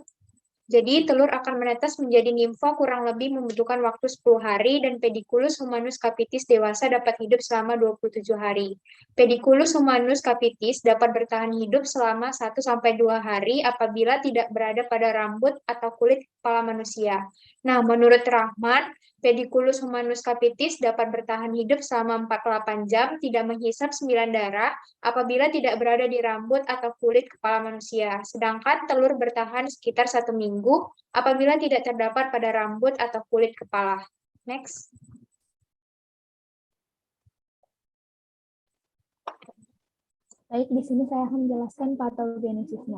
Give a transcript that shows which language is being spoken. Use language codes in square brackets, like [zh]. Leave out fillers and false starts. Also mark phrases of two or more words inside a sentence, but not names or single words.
[id] Jadi, telur akan menetas menjadi nimfa kurang lebih membutuhkan waktu 10 hari dan Pediculus humanus capitis dewasa dapat hidup selama 27 hari. Pediculus humanus capitis dapat bertahan hidup selama 1-2 hari apabila tidak berada pada rambut atau kulit kepala manusia. Nah, menurut Rahman, Pediculus humanus capitis dapat bertahan hidup selama 48 jam, tidak menghisap 9 darah, apabila tidak berada di rambut atau kulit kepala manusia. Sedangkan telur bertahan sekitar 1 minggu, apabila tidak terdapat pada rambut atau kulit kepala. Next. Baik, di sini saya akan menjelaskan patogenesisnya.